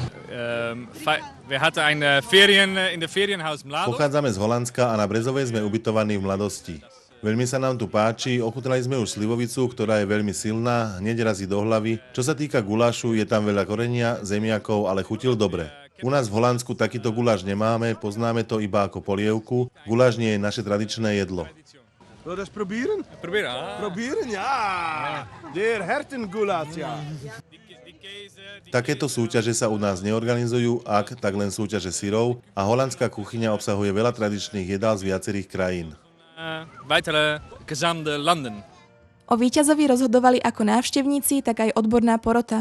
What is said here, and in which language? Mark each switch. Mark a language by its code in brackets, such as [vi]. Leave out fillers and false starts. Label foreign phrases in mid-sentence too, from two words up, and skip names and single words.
[sk] Pochádzame z Holandska a na Brezovej sme ubytovaní v mladosti. Veľmi sa nám tu páči, ochutnali sme už slivovicu, ktorá je veľmi silná, hneď razí do hlavy. Čo sa týka gulášu, je tam veľa korenia, zemiakov, ale chutil dobre. U nás v Holandsku takýto guláš nemáme, poznáme to iba ako polievku. Guláš nie je naše tradičné jedlo. [nl] Wil je dat eens proberen? Proberen, ja. Der hertengoulash, ja. [sk] Takéto súťaže sa u nás neorganizujú, ak tak len súťaže syrov a holandská kuchyňa obsahuje veľa tradičných jedál z viacerých krajín. O víťazovi rozhodovali ako návštevníci, tak aj odborná porota.